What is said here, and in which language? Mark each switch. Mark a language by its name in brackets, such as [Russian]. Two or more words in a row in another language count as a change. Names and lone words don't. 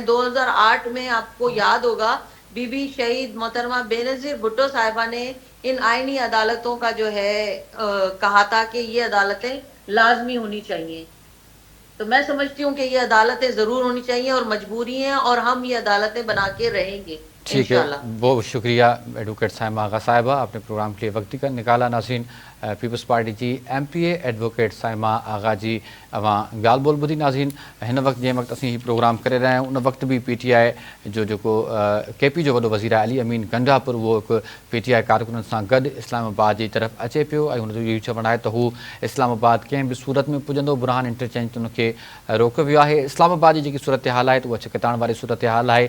[Urdu] 2008 میں آپ کو یاد ہوگا بی بی شہید محترمہ بے نظیر بھٹو صاحبہ نے ان آئینی عدالتوں کا جو ہے کہا تھا کہ یہ عدالتیں لازمی ہونی چاہیے. تو میں سمجھتی ہوں کہ یہ عدالتیں ضرور ہونی چاہیے اور مجبوری ہیں، اور ہم یہ عدالتیں بنا کے رہیں گے ٹھیک ہے، انشاءاللہ. بہت شکریہ ایڈوکیٹ سائمہ آغا صاحبہ، آپ نے پروگرام کے لیے وقت نکالا. [Sindhi] ناظرین، پیپلز پارٹی جی ایم پی اے ایڈوکیٹ سائمہ آغا جی اوہاں ॻाल्हि ॿोल ॿुधी. नाज़रीन हिन वक़्तु जंहिं वक़्तु असीं हीउ प्रोग्राम करे रहिया आहियूं उन वक़्तु बि PTI जो जेको KP जो वॾो वज़ीर आहे अली अमीन गंडापुर, उहो हिकु PTI कारकुननि सां गॾु इस्लामाबाद जी तरफ़ अचे पियो ऐं हुन जो इहो चवणु आहे त हू इस्लामाबाद कंहिं बि सूरत में पुॼंदो. बुरहान इंटरचेंज ते हुनखे रोकियो वियो आहे. इस्लामाबाद जी जेकी सूरत हाल आहे त उहा छिकताण वारी सूरत हाल आहे.